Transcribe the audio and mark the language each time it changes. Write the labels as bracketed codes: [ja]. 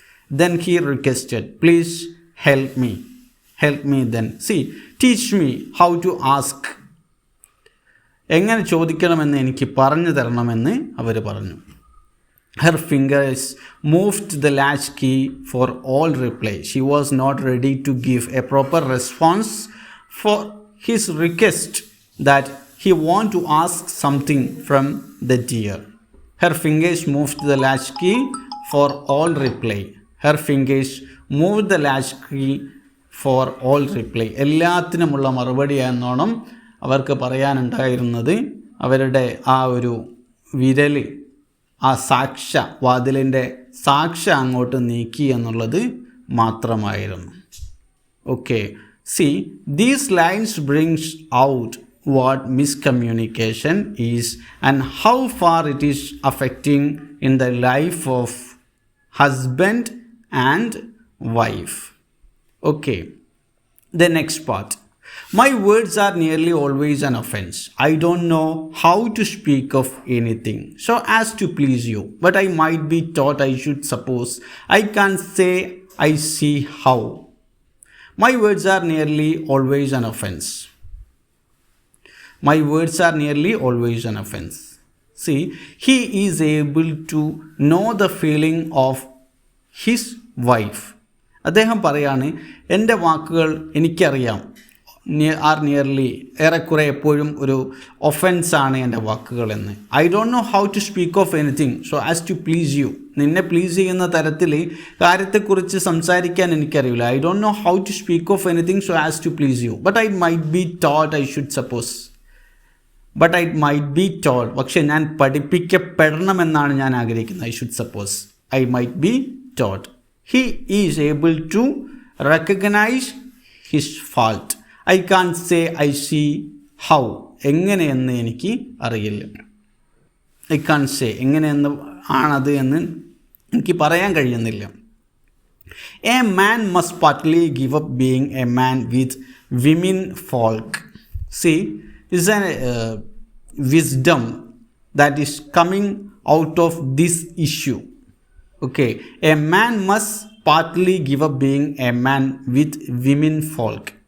[en] Then he requested, please help me. Help me then. See, teach me how to ask. [ml] എങ്ങനെ ചോദിക്കണമെന്ന് എനിക്ക് പറഞ്ഞു തരണമെന്ന് അവർ പറഞ്ഞു. [en] Her fingers moved the latch key for all reply. She was not ready to give a proper response for his request that he want to ask something from the deer. Her fingers moved the latch key for all reply. Her fingers moved the latch key for all reply. [ml] എല്ലാത്തിനുമുള്ള മറുപടി എന്നോണം അവർക്ക് പറയാനുണ്ടായിരുന്നത് അവരുടെ ആ ഒരു വിരൽ ആ വാതിലിൻ്റെ സാക്ഷ്യ അങ്ങോട്ട് നീക്കി എന്നുള്ളത് മാത്രമായിരുന്നു. [en] Okay, see these lines brings out what miscommunication is and how far it is affecting in the life of husband and wife. Okay, the next part. My words are nearly always an offense. I don't know how to speak of anything so as to please you, but I might be taught. I should suppose I can't say I see how. My words are nearly always an offense. My words are nearly always an offense. See, he is able to know the feeling of his wife. [ml] അദ്ദേഹം പറയാണ്, എൻ്റെ വാക്കുകൾ എനിക്കറിയാം. [en] are nearly [ml] ഏറെക്കുറെ എപ്പോഴും ഒരു ഒഫൻസാണ് എൻ്റെ വാക്കുകളെന്ന്. [en] I don't know how to speak of anything so as to please you. [ml] നിന്നെ പ്ലീസ് ചെയ്യുന്ന തരത്തിൽ കാര്യത്തെക്കുറിച്ച് സംസാരിക്കാൻ എനിക്കറിയില്ല. [en] I don't know how to speak of anything so as to please you, but I might be taught. I should suppose. But I might be told. [ml] പക്ഷേ ഞാൻ പഠിപ്പിക്കപ്പെടണമെന്നാണ് ഞാൻ ആഗ്രഹിക്കുന്നത്. [en] I should suppose. I might be told. He is able to recognise his fault. I can't say I see how. [ml] എങ്ങനെയെന്ന് എനിക്ക് അറിയില്ല. [en] I can't say [ml] എങ്ങനെയെന്ന് ആണത് എന്ന് എനിക്ക് പറയാൻ കഴിയുന്നില്ല. [en] A man must partly give up being a man with women folk. See is a wisdom that is coming out of this issue. Okay, a man must partly give up being a man with women folk.